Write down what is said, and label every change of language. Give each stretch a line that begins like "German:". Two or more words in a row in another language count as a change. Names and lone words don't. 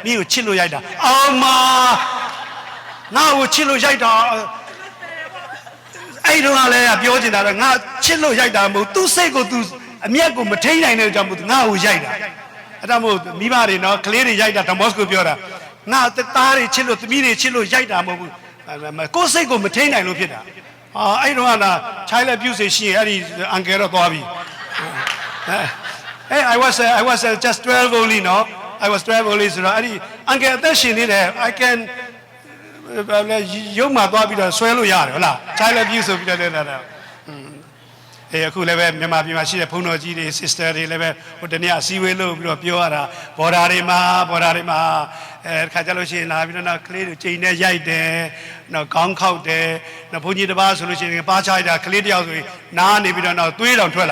Burmese: င်းကိုချစ်လို့ရိုက်တာအောင်မငါ့ကိုချစ်လို့ရိုက်တာအဲ့တော့လည်းပြောချင်တာတော့ငါချစ်လို့ရိုက်တာမဟုတ်သူ့စိတ်ကိုသူအမျက်ကိုမထိန်နိုင်တဲ့ကြောင့်မို့ငါ့ကိုရိုက်တာအဲ့ဒါမို့မိဘတွေနော်ကလေးတွေရိုက်တာဒမော့စ်ကိုပြောတာငါသားတွေချစ်လို့သမီးတွေချစ်လို့ရိုက်တာမဟုတ်ဘူးကိုယ်စိတ်ကိုမထိန်နိုင်လို့ဖြစ်တာအဲ့တော့ကလား
English: child abuse
Burmese: ရှိရင်အဲ့ဒီအန်ကယ်တော့သွားပြီ
English: I was just 12 only
Burmese: no I was 12 only ဆိုတော့အဲ့ဒီအန်ကယ်အသက်ရှင်နေတယ်
English: I can
Burmese: ရုံမှာသွားပြီးတော့ဆွဲလို့ရတယ်ဟုတ်လား
English: child abuse
Burmese: ဆိုပြီးတော့လည်းအခုလည်းပဲမြန်မာပြည်မှာရှိတဲ့ဘုန်းတော်ကြီးတွေ sister တွေလည်းပဲဟိုတနေ့အစည်းအဝေးလုပ်ပြီးတော့ပြောရတာဘော်ဒါတွေမှာခါကြလို့ရှိရင်လာပြီးတော့ကလေးတွေချိန်နဲ့ရိုက်တယ်နောက်ခေါင်းခောက်တယ်နောက်ဘုန်းကြီးတစ်ပါးဆိုလို့ရှိရင်ပါချလိုက်တာကလေးတယောက်ဆိုရင်နားနေပြီးတော့နောက်သွေးတောင်ထွက်